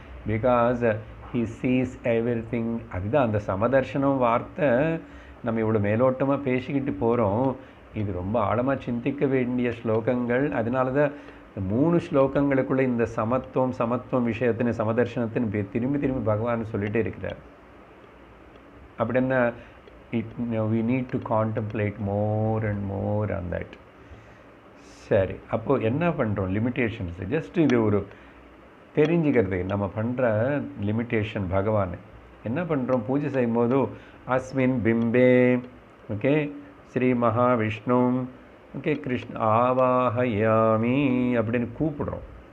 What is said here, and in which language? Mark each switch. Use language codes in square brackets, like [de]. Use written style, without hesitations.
[en] Because he sees everything. [ta] அதுதான் அந்த சமதர்ஷனம் வார்த்தை நம்ம இவ்வளோ மேலோட்டமாக பேசிக்கிட்டு போகிறோம். இது ரொம்ப ஆழமாக சிந்திக்க வேண்டிய ஸ்லோகங்கள். அதனால தான் 3 ஸ்லோகங்களுக்குள்ளே இந்த சமத்துவம் விஷயத்தின் சமதர்ஷனத்தின் திரும்பி திரும்பி பகவான் சொல்லிகிட்டே இருக்கிறார். [en] அப்படின்னா we need to contemplate more and more on that. [ta] சரி, அப்போது என்ன பண்ணுறோம்? லிமிட்டேஷன்ஸ் ஜஸ்ட் இது ஒரு தெரிஞ்சுக்கிறது. நம்ம பண்ணுற லிமிட்டேஷன் பகவான் என்ன பண்ணுறோம்? பூஜை செய்யும் போது [sa] அஸ்மின் பிம்பே, [ta] ஓகே, ஸ்ரீ மகாவிஷ்ணு, ஓகே, [sa] கிருஷ்ண ஆவாஹயாமி [ta] அப்படின்னு கூப்பிடுறோம்.